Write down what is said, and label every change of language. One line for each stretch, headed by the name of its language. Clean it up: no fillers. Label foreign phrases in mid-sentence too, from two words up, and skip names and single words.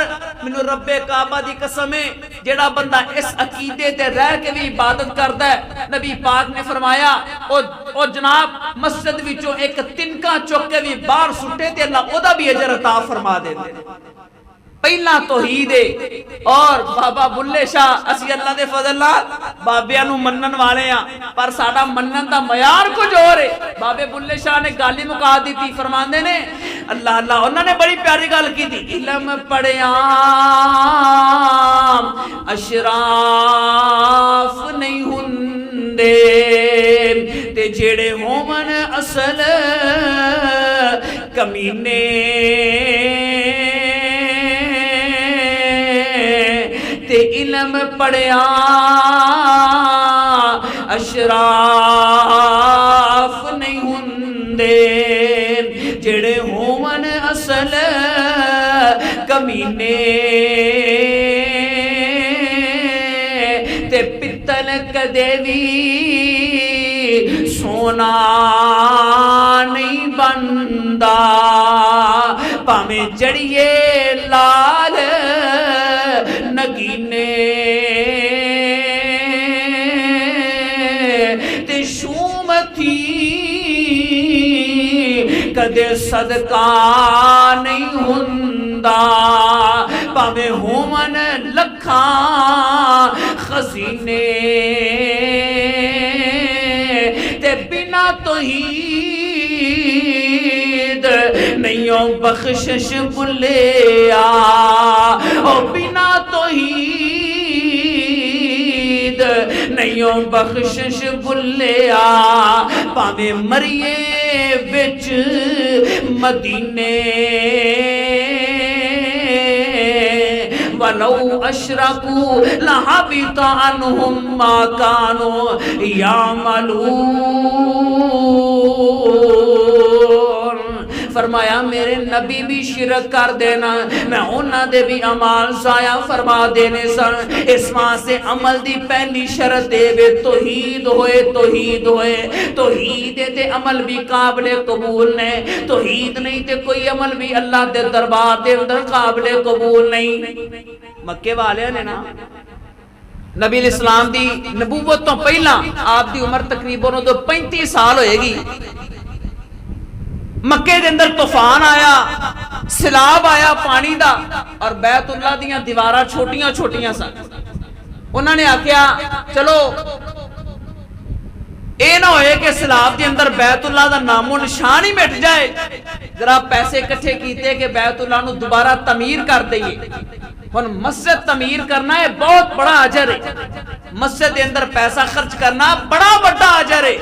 Punjabi: منو رب کعبہ دی قسم ہے جیڑا بندہ اس عقیدے تے رہ کے بھی عبادت کرتا ہے, نبی پاک نے فرمایا او جناب مسجد وچوں ایک تنکا چک کے بھی باہر سٹے تے اللہ او دا بھی اجر عطا فرما دیندے. پہلا توحید ہے۔ اور بابا بلے شاہ اسی اللہ دے فضل نال بابیاں نو منن والے ہاں، پر ساڈا منن دا معیار کچھ اور ہے۔ بابے بلے شاہ نے گل ہی مکا دیتی، فرماندے نے اللہ اللہ، انہوں نے بڑی پیاری گل کی تھی، علم پڑھیا اشراف نہیں ہوندے تے جڑے ہومن اصل کمینے، تے علم پڑھیا اشراف نہیں ہوندے جڑے ہومن اصل کمینے، تے پتل کدے بھی سونا نہیں بندا پاویں جڑیے لال نگینے، تے شوم تھی کدے صدقہ نہیں ہوندا پاویں ہومن لکھاں خزینے، تے بنا توحید نہیں بخشش بلیا، او بنا توحید نہیں بخشش بلیا پاویں مریے وچ مدینے،
Arabic: وَلَوْ أَشْرَكُوا لَحَبِطَ عَنْهُمْ مَا كَانُوا يَعْمَلُونَ۔
Punjabi: فرمایا میرے نبی بھی شرک کر دینا، میں انہاں دے بھی عمال ضائع فرما دینے سن۔ اس وہاں سے عمل دی پہلی شرط دے وے توحید ہوئے، توحید ہوئے، توحید تے عمل بھی قابل قبول نے، توحید نہیں تے کوئی عمل بھی اللہ دے دربار دے اندر قابل قبول نہیں۔ مکے والے نے نا نبی
Arabic: علیہ السلام
Punjabi: دی نبوت تو پہلا آپ دی عمر تقریباً 35 سال ہوئے گی، مکے دے اندر طوفان آیا، سیلاب آیا پانی دا، اور بیت اللہ دیاں دیواراں چھوٹیاں چھوٹیاں سن۔ انہوں نے آکھیا چلو اے نہ ہوئے کہ سیلاب دے اندر بیت اللہ دا نام و نشان ہی مٹ جائے، ذرا پیسے اکٹھے کیتے کہ بیت اللہ نو دوبارہ تعمیر کر دئیے۔ ہن مسجد تعمیر کرنا ہے بہت بڑا اجر ہے، مسجد دے اندر پیسہ خرچ کرنا بڑا بڑا اجر ہے۔